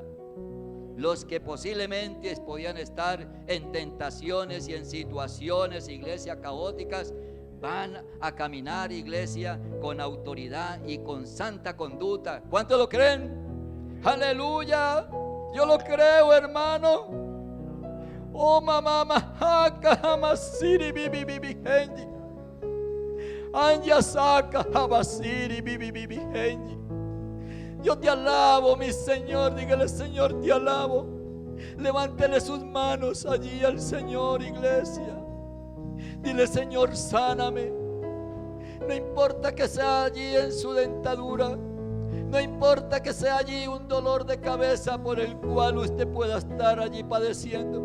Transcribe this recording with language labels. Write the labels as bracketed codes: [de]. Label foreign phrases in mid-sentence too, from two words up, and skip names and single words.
[es] Los que posiblemente podían estar en tentaciones y en situaciones, iglesia, caóticas, van a caminar, iglesia, con autoridad y con santa conducta. ¿Cuántos lo creen? Aleluya, yo lo creo, hermano. Oh, mamá, majaca, masiri, bibi, bibi, genji. Anja saca, habasiri, bibi, bibi, genji. Yo te alabo, mi Señor. Dígale, Señor, te alabo. Levántele sus manos allí al Señor, iglesia. Dile, Señor, sáname. No importa que sea allí en su dentadura. No importa que sea allí un dolor de cabeza por el cual usted pueda estar allí padeciendo.